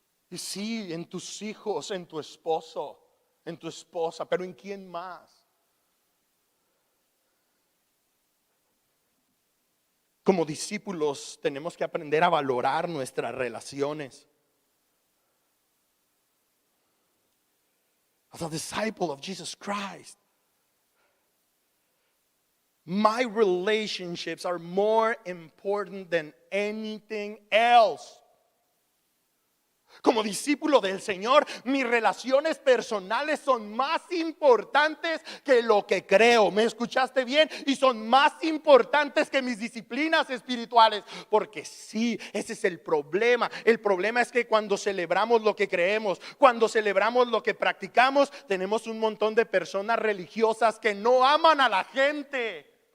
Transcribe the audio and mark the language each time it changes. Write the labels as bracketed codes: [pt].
[es] Y sí, en tus hijos, en tu esposo, en tu esposa, pero ¿en quién más? Como discípulos tenemos que aprender a valorar nuestras relaciones. [en] As a disciple of Jesus Christ, my relationships are more important than anything else. [es] Como discípulo del Señor, mis relaciones personales son más importantes que lo que creo. ¿Me escuchaste bien? Y son más importantes que mis disciplinas espirituales. Porque sí, ese es el problema. El problema es que cuando celebramos lo que creemos, cuando celebramos lo que practicamos, tenemos un montón de personas religiosas que no aman a la gente.